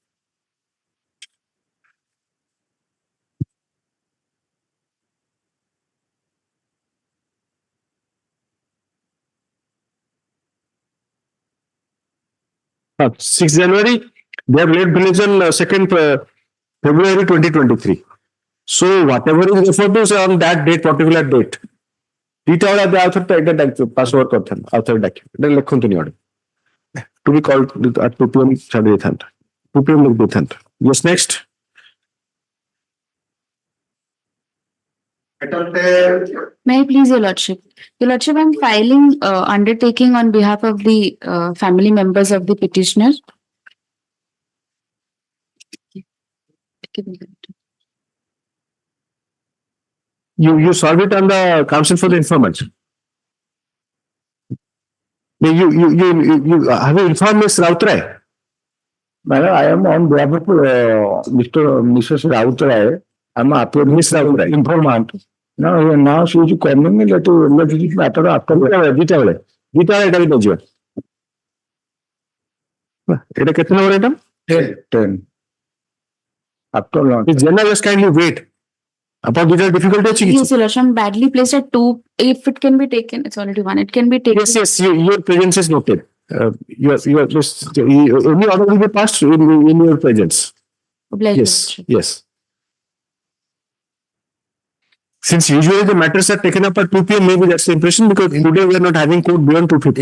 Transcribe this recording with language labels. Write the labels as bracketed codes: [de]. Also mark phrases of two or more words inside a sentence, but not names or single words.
[en] हाँ 6 January they have left village on 2nd February 2023. So whatever is referred to on that date, particular date. [or] ଦିଟା ବେଳେ ଆଉ ଥରେ ଏଇଟା [en] pass over [or] କରିଥାନ୍ତି ଆଉ ଥରେ ଡାକିବେ ଏଇଟା ଲେଖନ୍ତୁନି ଗୋଟେ [en] to be call [or] 2 PM ଛାଡ଼ି ଦେଇଥାନ୍ତା 2 PM ଲେଖି ଦେଇଥାନ୍ତା। [en] yes next. May I please, Your Lordship? Your Lordship, I'm filing undertaking on behalf of the family members of the petitioner. You serve it on the Council for the Informant. You have you informed Ms. Rautray? Madam, I am on behalf of Mrs. Rautray. I'm a Miss Rautray informant. Now she is coming let it matter after [or] ଦିଟା ବେଳେ ଏଇଟା ବି ନେଇଯିବା। ଏଇଟା କେତେ ନମ୍ବର ଆଇଟମ୍? [en] 10 after lunch. General, just kindly wait. Upon digital difficulty [or] ଅଛି କିଛି? [en] Yes, Your Lordship, I'm badly placed at 2. If it can be taken, it's already 1. It can be taken. Yes, your presence is noted. Your just any order will be passed in your presence. Obliged, Your Yes, Lordship. yes. Since usually the matters are taken up at 2 PM, maybe that's the impression because today we are not having court beyond 2:50.